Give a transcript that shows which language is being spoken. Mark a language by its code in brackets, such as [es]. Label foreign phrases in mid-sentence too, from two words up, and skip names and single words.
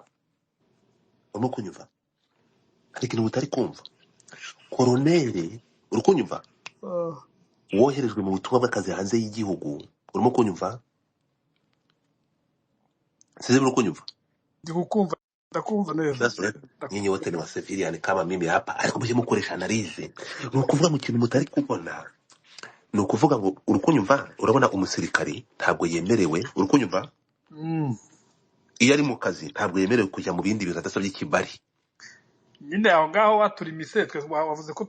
[rw] Urimo kunyumva? Hari ikintu mutari kumva. Koroneri, uri kunyumva? Woherejwe mu butumwa bw'akazi hanze y'igihugu. Urimo kunyumva? Size uri kunyumva? Ndakumva neza. [en] That's right. [sw] Nyinyi wote ni wa civilian kama mimi hapa, [rw] ariko muje mukoresha analyze. Ni ukuvuga mu kintu mutari kubona. Ni ukuvuga ngo uri kunyumva? Urabona umusirikari ntabwo yemerewe, uri kunyumva? Iyo ari mu kazi ntabwo yemerewe kujya mu bindi bintu adasabye ikibari. Nyine aho ngaho watura imiseke, wavuze ko